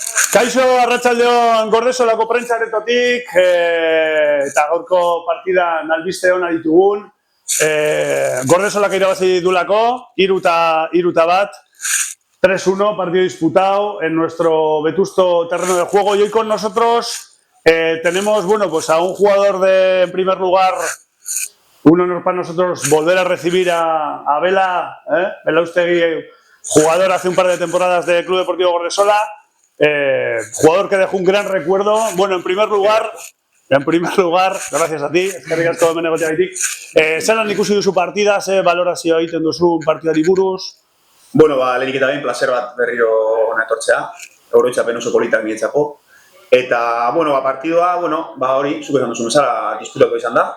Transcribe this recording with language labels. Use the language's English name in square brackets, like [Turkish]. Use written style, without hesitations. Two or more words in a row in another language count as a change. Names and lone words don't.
[Basque] Kaixo, arratsaldeon Gordesolako prentsaaretotik eta gaurko partidan albiste ona ditugun. Gordesolak irabazi dulako, 3-1, 3-1, [Spanish] partido disputado en nuestro vetusto terreno de juego. Y hoy con nosotros tenemos, bueno, pues a un jugador de, en primer lugar, un honor para nosotros volver a recibir a Bela, Belaustegui, jugador hace un par de temporadas del Club Deportivo Gordesola. Jugador que dejó un gran recuerdo. Bueno, en primer lugar, gracias a ti, [Basque] eskerrik asko hemen egoteagatik. Zelan ikusi duzu partida, ze valorazioa egiten duzu partidaari buruz? Bueno, lehenik eta behin, placer bat berriro hona etortzea. Oroitzapen oso politak niretzako. Eta, bueno, partidoa, hori, zuk esan duzu bezala disputatu izan da.